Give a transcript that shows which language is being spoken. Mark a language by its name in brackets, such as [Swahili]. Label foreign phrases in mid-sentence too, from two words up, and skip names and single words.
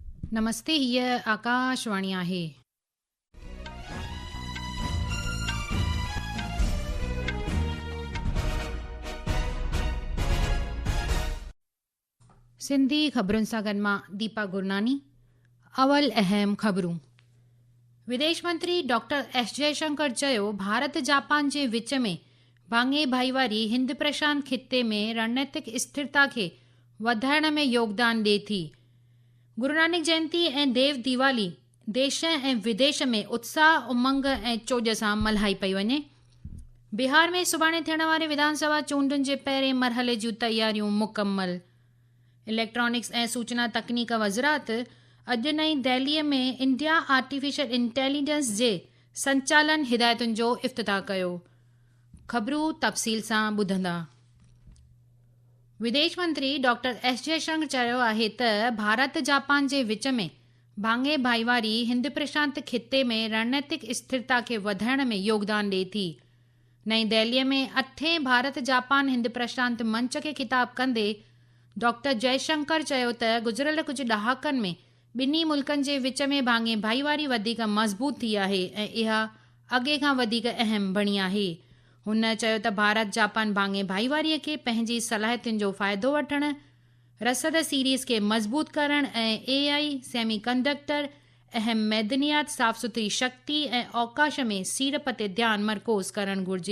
[Sindhi] नमस्ते, हीअ आकाशवाणी आहे। सिंधी ख़बरुनि सां गॾु मां दीपा गुरनानी। अवल अहम ख़बरूं। विदेश मंत्री डॉक्टर एस जयशंकर चयो, भारत जापान जे विच में भाङे भाईवारी हिंद प्रशांत खिते में रणनीतिक स्थिरता खे वधाइण में योगदान ॾिए थी। गुरु नानक जयंती ऐं देव दीवाली देश ऐं विदेश में उत्साह, उमंग ऐं चोज सां मल्हाई पई वञे। बिहार में सुभाणे थियण वारे विधानसभा चूंडुनि जे पहिरें मरहले जूं तयारियूं मुकमल। इलेक्ट्रॉनिक्स ऐं सूचना तकनीक वज़रात अॼु नईं दिल्लीअ में इंडिया आर्टिफिशियल इंटेलिजेंस जे संचालन हिदायतुनि जो इफ़्तिताह कयो। ख़बरूं तफ़सील सां ॿुधंदा। विदेश मंत्री डॉक्टर एस जयशंकर चयो आहे त भारत जापान जे विच में भाङे भाईवारी हिंद प्रशांत खिते में रणनीतिक स्थिरता खे वधाइण में योगदान ॾिए थी। नईं दिल्लीअ में 8 भारत जापान हिंद प्रशांत मंच खे ख़िताब कंदे डॉक्टर जयशंकर चयो त गुज़िरियल कुझु ॾहाकनि में ॿिन्ही मुल्कनि जे विच में भाङे भाईवारी वधीक मज़बूत थी आहे ऐं इहा अॻे खां वधीक अहम बणी आहे। हुन चयो त भारत जापान भाङे भाईवारीअ खे पंहिंजी सलाहियतुनि जो फ़ाइदो वठण, रसद सीरीज़ खे मज़बूत करण ऐं AI, सेमीकंडक्टर, अहम मैदनियात, साफ़ सुथरी शक्ति ऐं अवकाश में सीड़प ते ध्यानु मर्कोज़ करणु घुर्जे।